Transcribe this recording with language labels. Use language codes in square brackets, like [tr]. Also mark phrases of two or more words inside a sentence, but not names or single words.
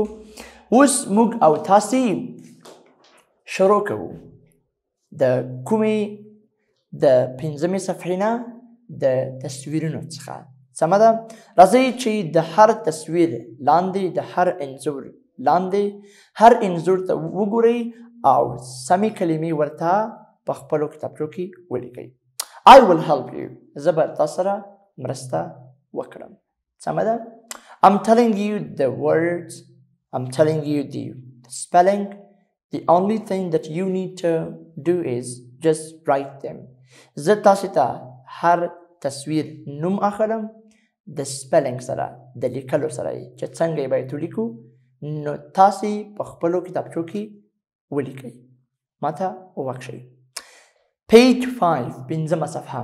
[ps] اوس موږ او تاسې شروع کوو د کومې د پنځمې صفحې نه د تصویرونو څخه. سمه ده؟ راځئ چې د هر تصویر لاندې، د هر انځور لاندې هر انځور ته وګورئ او سمې کلمې ورته په خپلو کتابچو کې ولیکئ. [en] I will help you. [ps] زه به تاسو سره مرسته وکړم. سمه ده؟ [en] I'm telling you the words, I'm telling you the spelling. The only thing that you need to do is just write them. [ps] زه تاسې ته هر تصویر نوم اخلم د سپیلنګ سره، د لیکلو سره یې چې څنګه یې باید ولیکو، نو تاسې په خپلو کتابچو کې ولیکئ. ماته وبخښئ. پیج 5 پنځمه صفحه.